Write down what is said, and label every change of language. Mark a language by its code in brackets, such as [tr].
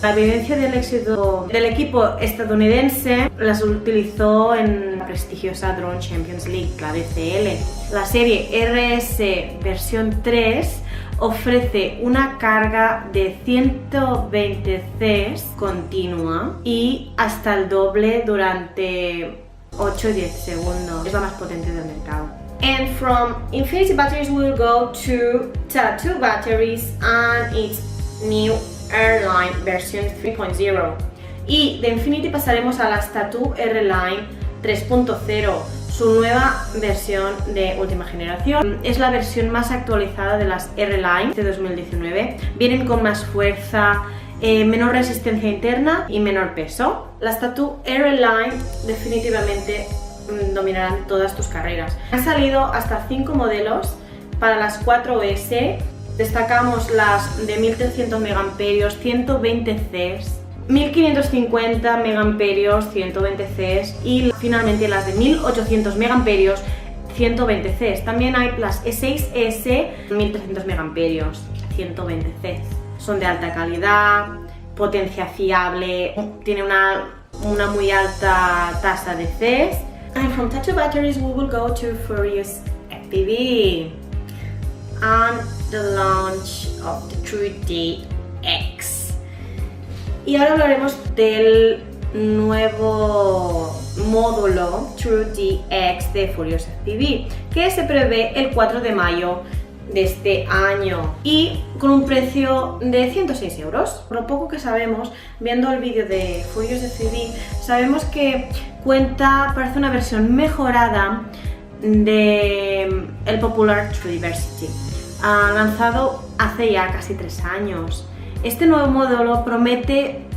[es] La evidencia del éxito del equipo estadounidense las utilizó en la prestigiosa Drone Champions League, la DCL. La serie RS versión 3 ofrece una carga de 120 Cs continua y hasta el doble durante 8-10 segundos. Es la más potente del mercado. [en] And from Infinity Batteries we'll go to Tattoo Batteries and its new Airline version 3.0. [es] Y de Infinity pasaremos a las Tattoo Airline 3.0, su nueva versión de última generación. Es la versión más actualizada de las Airline de 2019. Vienen con más fuerza, menor resistencia interna y menor peso. Las Tattoo Airline definitivamente dominarán todas tus carreras. Han salido hasta 5 modelos para las 4S. Destacamos las de 1300 mAh, 120 Cs, 1550 mAh, 120 Cs y finalmente las de 1800 mAh, 120 Cs. También hay las E6S 1300 mAh, 120 Cs. Son de alta calidad, potencia fiable, tiene una muy alta tasa de Cs. [en] And from Tattoo Batteries we will go to Furious FPV and the launch of the TrueDX. [es] Y ahora hablaremos del nuevo módulo TrueDX de Furious FPV, que se prevé el 4 de mayo de este año y con un precio de 106 euros. Por lo poco que sabemos, viendo el vídeo de Furious FPV, sabemos que parece una versión mejorada de el popular TrueDiversity, lanzado hace ya casi 3 años. Este nuevo módulo promete